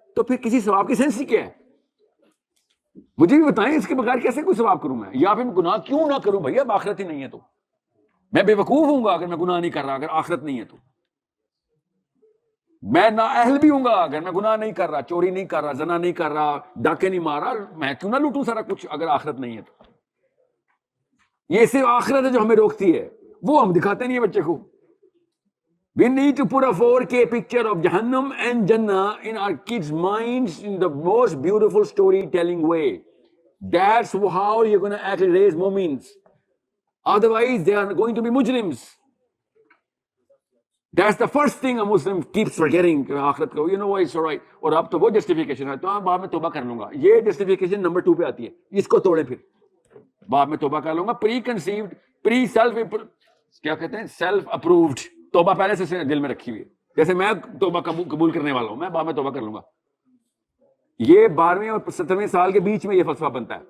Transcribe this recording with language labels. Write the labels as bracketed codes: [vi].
[ur] تو پھر کسی ثواب کی سینس ہی کیا ہے؟ مجھے بھی بتائیں اس کے بغیر کیسے کوئی ثواب کروں میں، یا پھر میں گناہ کیوں نہ کروں بھیا؟ اب آخرت ہی نہیں ہے تو میں بے وقوف ہوں گا اگر میں گناہ نہیں کر رہا، اگر آخرت نہیں ہے تو میں نااہل بھی ہوں گا اگر میں گناہ نہیں کر رہا، چوری نہیں کر رہا، زنا نہیں کر رہا، ڈاکے نہیں مار رہا، میں کیوں نہ لوٹوں سارا کچھ اگر آخرت نہیں ہے تو؟ یہ صرف آخرت ہے جو ہمیں روکتی ہے، وہ ہم دکھاتے نہیں ہیں بچے کو. [en] We need to put a 4K picture of Jahannam and Jannah in our kids' minds in the most beautiful storytelling way. That's how you're going to actually raise mu'mins. Otherwise, they are going to be mujrims. That's the first thing a Muslim keeps forgetting. [ur] آخرت کو, [en] you know what, it's all right. [ur] اور اب تو وہ justification ہے, تو ہاں بعد میں توبہ کر لوں گا. یہ جسٹیفیکیشن نمبر 2 پہ آتی ہے. اس کو توڑے پھر. بعد میں توبہ کر لوں گا. پری کنسیوڈ, پری سیلف, کیا کہتے ہیں, سیلف اپرووڈ توبہ پہلے سے دل میں رکھی ہوئی ہے. جیسے میں توبہ قبول کرنے والا ہوں, میں بعد میں توبہ کر لوں گا. یہ 12ویں اور 17ویں سال کے بیچ میں یہ فلسفہ بنتا ہے.